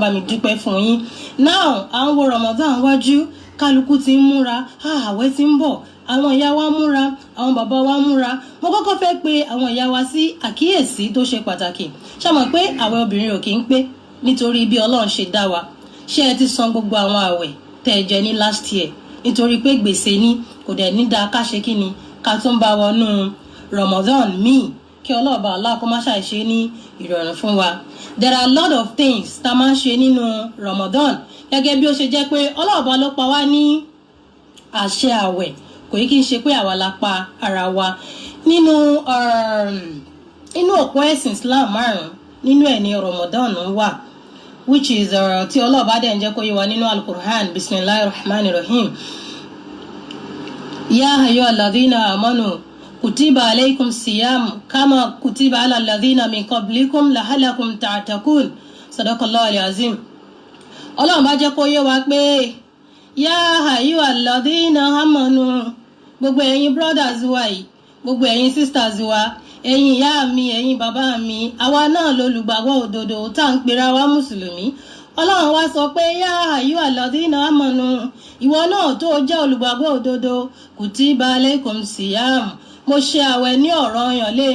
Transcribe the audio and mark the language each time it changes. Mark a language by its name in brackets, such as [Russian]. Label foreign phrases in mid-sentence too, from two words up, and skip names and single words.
[Yoruba] bá mi dúpẹ́ fún yín now àwọn wo Ramadan wájú kálukú ti ń múra ààwẹ̀ ti ń bọ̀ àwọn ìyá wa múra àwọn bàbá wa múra mo kọ́kọ́ fẹ́ pe àwọn ìyá wa sí àkíyèsí tó ṣe pàtàkì ṣá mọ̀ pé àwẹ̀ obìnrin ò kì í pé nítorí bí Ọlọ́run ṣe dá wa ṣé ẹ ti san gbogbo àwọn àwẹ̀ tẹ́ ẹ jẹ ní [English] last year [Yoruba] nítorí pé gbèsè ní kò dẹ̀ ní dáa ká ṣe kí ni ká tún bá wọnú Ramadan míì kí ọlọ́ọ̀bá Allah kó má ṣàìṣe ní ìrọ̀rùn fún wa. [English] There are a lot of things [Yoruba] tá máa ń ṣe nínú Ramadan gẹ́gẹ́ bí ó ṣe jẹ́ pé ọlọ́ọ̀bá ló pa wá ní àṣẹ àwẹ̀ kò yí kí n ṣe pé àwa la pa ara wa nínú òpó ẹ̀sìn Islam márùn-ún nínú ẹ̀ ní Ramadan wà [English] which is [Yoruba] tí ọlọ́ọ̀bá dẹ̀ ń jẹ́ kó yé wa nínú Al-Qur'an Bismillahirrahmanirrahim [Arabic] يا أيها الذين آمنوا كتب عليكم الصيام كما كتب على الذين من قبلكم لعلكم تتقون صدق الله العظيم [Yoruba] Ọlọ́run bá jẹ́ kó yé wa pé [Arabic] يا أيها الذين آمنوا [Yoruba] gbogbo ẹ̀yin brothers wa yìí gbogbo ẹ̀yin sisters wa ẹ̀yin ìyá mi ẹ̀yin bàbá mi àwa náà lolùgbàgbọ́ òdodo tá à ń pera wa mùsùlùmí Ọlọ́run wá sọ pé [Arabic] يا أيها الذين آمنوا [Yoruba] ìwọ náà tó jẹ́ olùgbàgbọ́ òdodo [Arabic] كتب عليكم الصيام [Yoruba] mo ṣe àwẹ̀ ní ọ̀ranyàn lé